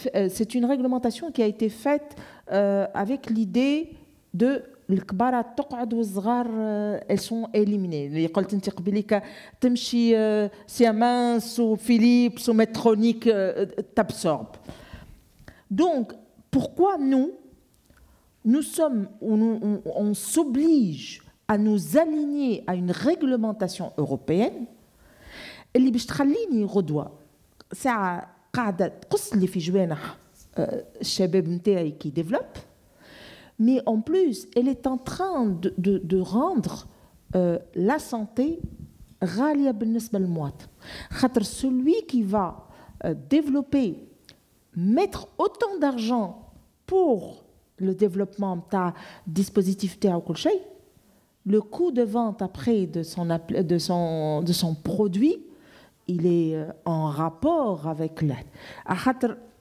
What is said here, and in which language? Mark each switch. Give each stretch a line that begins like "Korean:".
French: C'est une réglementation qui a été faite avec l'idée de
Arabic: الكبارات تقعد والصغار
French: elles sont éliminées.
Arabic: اللي قلت انت قبيليك تمشي سيامانس وفيليبس ومترونيك
French: t'absorbe. Donc pourquoi nous sommes on s'oblige à nous aligner à une réglementation européenne
Arabic: اللي باش تخليني غدوه ساعه قاعده تقص لي في جوانح الشباب نتاعي كي ديفلوب.
French: Mais en plus, elle est en train de rendre la santé
Arabic: غالية بالنسبة للمواطن. خاطر
French: celui qui va développer, mettre autant d'argent pour le développement de dispositif
Arabic: تاعو كل شيء,
French: le coût de vente après de son produit, il est en rapport avec l'aide.